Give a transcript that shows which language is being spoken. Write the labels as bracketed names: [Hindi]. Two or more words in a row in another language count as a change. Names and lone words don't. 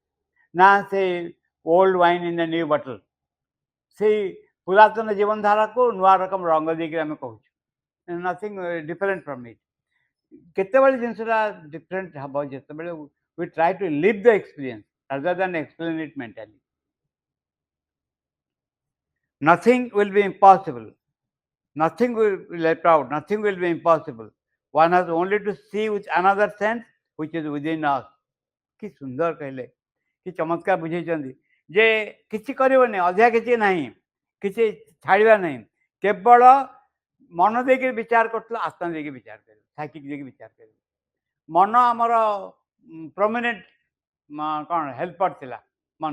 [Odia] ନା ସେ [English] old wine in the new bottle, [Odia] ସେଇ ପୁରାତନ ଜୀବନଧାରାକୁ ନୂଆ ରକମ ରଙ୍ଗ ଦେଇକି ଆମେ କହୁଛୁ। [English] nothing different from it. [Odia] କେତେବେଳେ ଜିନିଷଟା ଡିଫରେଣ୍ଟ ହେବ ଯେତେବେଳେ [English] we try to live the experience rather than explain it mentally. Nothing will be impossible. Nothing will be left out. Nothing will be impossible. One has only to see with another sense which is within us. [Odia] କି ସୁନ୍ଦର କହିଲେ, କି ଚମତ୍କାର ବୁଝେଇଛନ୍ତି ଯେ କିଛି କରିବନି, ଅଧିକା କିଛି ନାହିଁ, କିଛି ଛାଡ଼ିବା ନାହିଁ। କେବଳ ମନ ଦେଇକି ବିଚାର କରୁଥିଲ, ଆତ୍ମା ଦେଇକି ବିଚାର କରିବ, ସାଇକିକ୍ ଦେଇକି ବିଚାର କରିବ। ମନ ଆମର ପ୍ରମିନେଣ୍ଟ କ'ଣ ହେଲ୍ପର ଥିଲା ମନ।